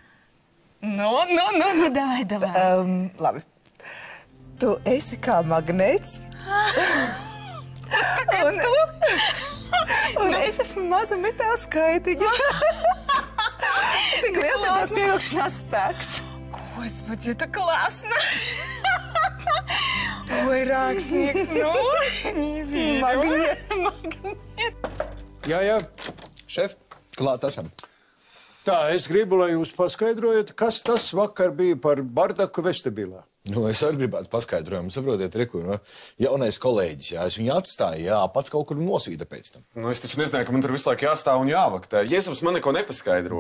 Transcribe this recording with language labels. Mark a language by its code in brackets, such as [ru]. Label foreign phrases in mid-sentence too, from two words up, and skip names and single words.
[lv] Davai. Labi. Tu esi kā magnēts. Un es esmu maza metāla skaitiņa. Tik liels ir tās pievilkšanās spēks. [ru] Господи, это классно! Ой, rakstnieks, не верю. [lv] Magnet. Jā. Šef, klāt esam. Tā, es gribu, lai jūs paskaidrojat, kas tas vakar bija par bardaku vestibilā. Es arī gribētu paskaidrojumu. Saprotiet, Riku, jaunais kolēģis, jā, es viņu atstāju, jā, pats kaut kur nosvīda pēc tam. Es taču nezināju, ka man tur visu laiku jāstāv un jāvaktē. Jēzus man neko nepaskaidroja.